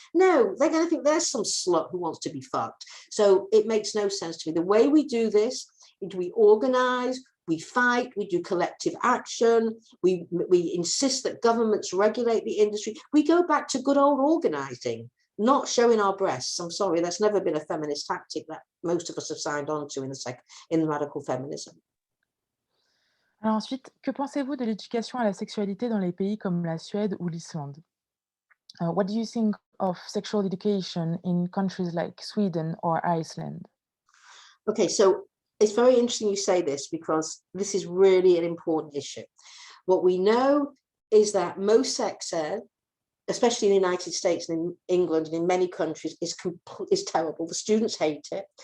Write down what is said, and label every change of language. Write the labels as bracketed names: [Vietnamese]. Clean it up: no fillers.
[English] No, they're going to think there's some slut who wants to be fucked. So it makes no sense to me. The way we do this is we organize, we fight, we do collective action, we insist that governments regulate the industry. We go back to good old organizing, not showing our breasts. I'm sorry, that's never been a feminist tactic that most of us have signed on to in radical feminism. [French] Alors ensuite, que pensez-vous de l'éducation à la sexualité dans les pays comme la Suède ou l'Islande? [English] What do you think of sexual education in countries like Sweden or Iceland? Okay, so it's very interesting you say this because this is really an important issue. What we know is that most sex ed, especially in the United States and in England and in many countries, is terrible. The students hate it.